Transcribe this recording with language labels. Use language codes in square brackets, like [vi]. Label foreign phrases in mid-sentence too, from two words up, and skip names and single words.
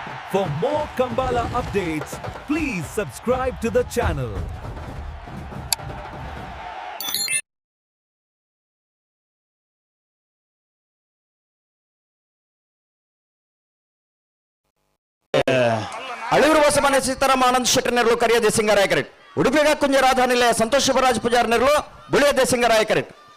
[en] For more Kambala updates, please subscribe to the channel. [kn] ಅಳಿವರು ಹೊಸಮನೆ ಸೀತಾರಾಮ ಆನಂದ್ ಶೆಟ್ಟಿ ನೆರಳು ಕರಿಯ ದೇಸಿಂಗರಾಯ ಕರೆಟ್ ಉಡುಪಿ ಕುಂಜ ರಾಧಾನಿಲಯ ಸಂತೋಷ್ ಶಿವರಾಜ್ ಪೂಜಾರ್ ನೆರಳು ಬುಳಿಯ ದೇಸಿಂಗರಾಯ ಕರೆಟ್